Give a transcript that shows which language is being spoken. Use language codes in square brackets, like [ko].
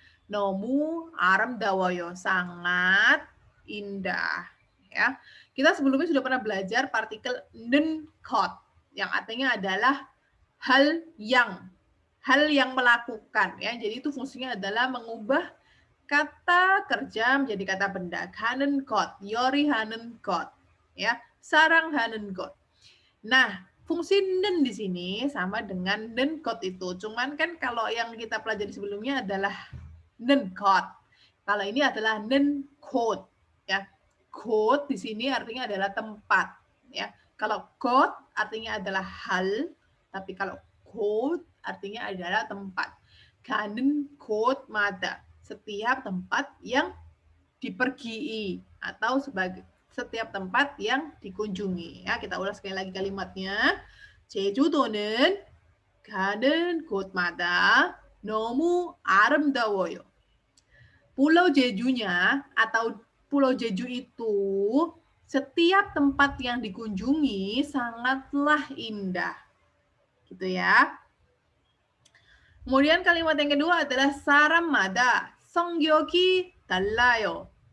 [ko] 너무 아름다워요. [id] Sangat indah ya. Kita sebelumnya sudah pernah belajar partikel 는 것 yang artinya adalah hal yang melakukan ya. Jadi itu fungsinya adalah mengubah kata kerja menjadi kata benda. [ko] 가는 것, 요리하는 것 ya, 사랑하는 것. [id] Nah, fungsi nen di sini sama dengan nen kot itu. Cuman kan kalau yang kita pelajari sebelumnya adalah nen kot. Kalau ini adalah nen kot ya. Kot di sini artinya adalah tempat ya. Kalau kot artinya adalah hal, tapi kalau kot artinya adalah tempat. [ko] 가는 곳마다 [id] setiap tempat yang dipergii atau sebagai setiap tempat yang dikunjungi ya. Kita ulas sekali lagi kalimatnya. [ko] 제주도는 가는 곳마다 너무 아름다워요. [id] Pulau Jejunya atau Pulau Jeju itu setiap tempat yang dikunjungi sangatlah indah. Gitu ya. Kemudian kalimat yang kedua adalah [ko] 사람마다 성격이 달라요.